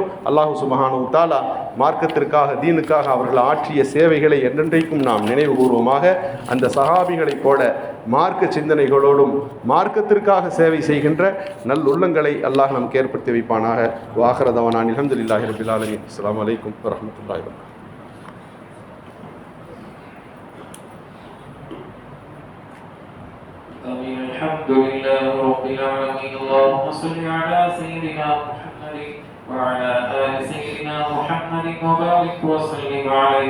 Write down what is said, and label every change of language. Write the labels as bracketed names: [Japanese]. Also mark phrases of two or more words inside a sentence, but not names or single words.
[Arabic] الله سبحانه وتعالى [Tamil] மார்க்கத்திற்காக, தீனுக்காக அவர்கள் ஆற்றிய சேவைகளை என்றென்றைக்கும் நாம் நினைவு கூர்வமாக அந்த சஹாபிகளைப் போல மார்க்க சிந்தனைகளோடும் மார்க்கத்திற்காக சேவை செய்கின்ற நல்லுள்ளங்களை அல்லாஹ் நமக்கு ஏற்படுத்தி வைப்பானாக. [Arabic] وآخر دعوانا الحمد لله رب العالمين السلام عليكم ورحمة الله وبركاته. الحمد لله رب العالمين. اللهم صل على سيدنا محمد وعلى آل سيدنا محمد وبارك وسلم عليه.